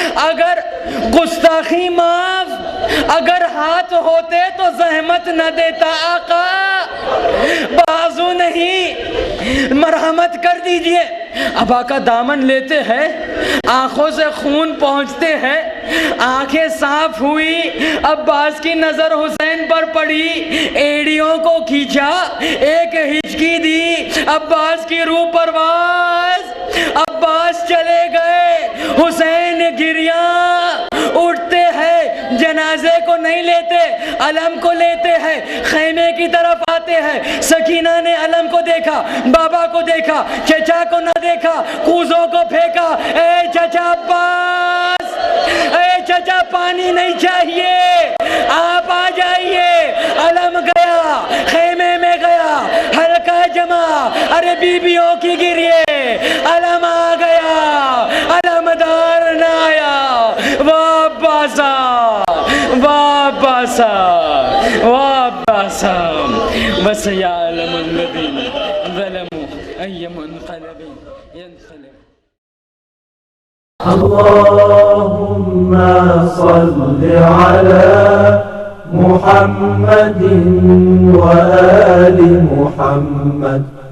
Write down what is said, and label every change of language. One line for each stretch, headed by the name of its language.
Urdu: اگر گستاخی معاف، اگر ہاتھ ہوتے تو زحمت نہ دیتا آقا. بازو نہیں، مرحمت کر دیجئے. اب آقا دامن لیتے ہیں، آنکھوں سے خون پہنچتے ہیں، آنکھیں صاف ہوئی. عباس کی نظر حسین پر پڑی، ایڑیوں کو کھینچا، ایک ہچکی دی. عباس کی روح پرواز. عباس چلے گئے، حسین گریاں. اٹھتے ہیں، جنازے کو نہیں لیتے، علم کو لیتے ہیں، خیمے کی طرف آتے ہیں. سکینہ نے علم کو دیکھا، بابا کو دیکھا، چچا کو نہ دیکھا، کوزوں کو پھینکا. اے چچا عباس، اے چچا پانی نہیں چاہیے، آپ آ جائیے. علم گیا، خیمے میں گیا، ہلکا جمع. ارے بیبیوں کی گریے، علم آ گیا، علمدار نہ آیا.
Arabic: واباسا واباسا واباسا وسيعلم الذين ظلموا أي منقلب ينقلب. اللهم صل على محمد وآل محمد.